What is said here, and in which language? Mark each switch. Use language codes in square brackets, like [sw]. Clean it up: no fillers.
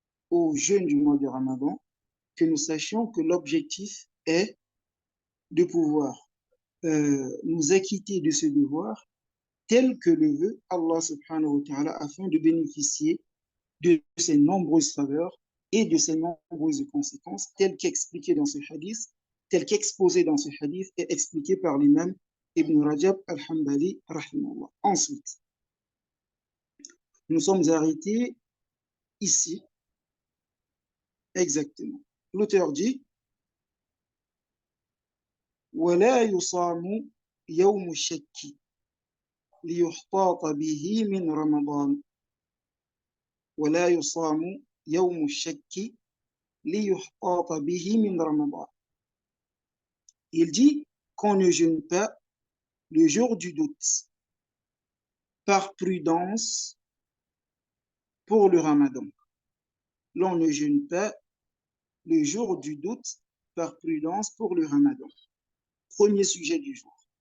[fr] au jeûne du mois de Ramadan, que nous sachions que l'objectif est de pouvoir nous acquitter de ce devoir tel que le veut Allah subhanahu wa ta'ala afin de bénéficier de ces nombreuses faveurs et de ces nombreuses conséquences telles qu'expliquées dans ce hadith, telles qu'exposées dans ce hadith et expliquées par l'imam Ibn Rajab al-Hanbali rahimahullah. Ensuite, nous sommes arrêtés ici, exactement. L'auteur dit [ar] ولا يصام يوم الشك ليحتاط به من رمضان ولا يصام يوم الشك ليحتاط به من رمضان. [fr] Il dit qu'on ne jeûne pas le jour du doute par prudence pour le ramadan. L'on ne jeûne pas le jour du doute par prudence pour le ramadan. Premier sujet du jour.